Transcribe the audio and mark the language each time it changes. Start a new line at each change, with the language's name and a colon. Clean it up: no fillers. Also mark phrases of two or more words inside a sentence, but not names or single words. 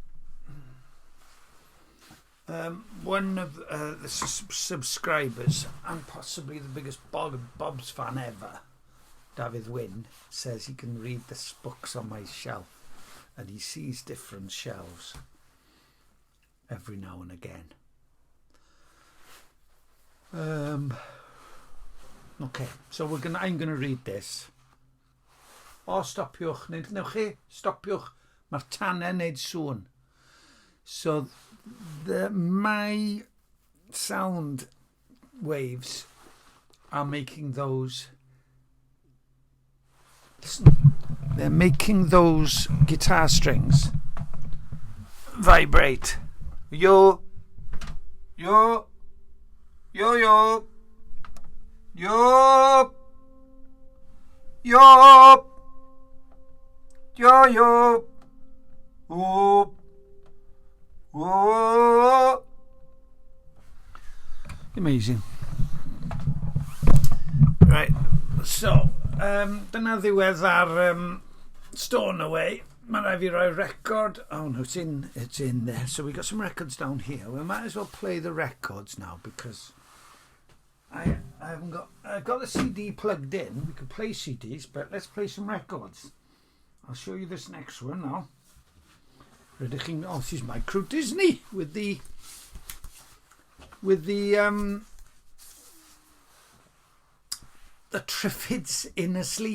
English: One of the subscribers and possibly the biggest Bob's fan ever, David Wynn, says he can read the books on my shelf and he sees different shelves every now and again. Okay, so I'm gonna read this.
Welsh: O stopiwch, newch chi, stopiwch, mae'r tanau neud sŵn.
English: So my sound waves are making those, listen, they're making those guitar strings vibrate. Yo, yo, yo, yo, yo, yo, yo, yo, whoop, whoop. Amazing. Right, so
Welsh: dyna ddiwedd ar Stornoway. Mae'n rhaid fi roi record.
English: Oh no, it's in there. So we got some records down here. We might as well play the records now because I haven't got. I've got the CD plugged in. We could play CDs, but let's play some records. I'll show you this next one now. Oh, this is Micro Disney with the Triffids in a sleeve.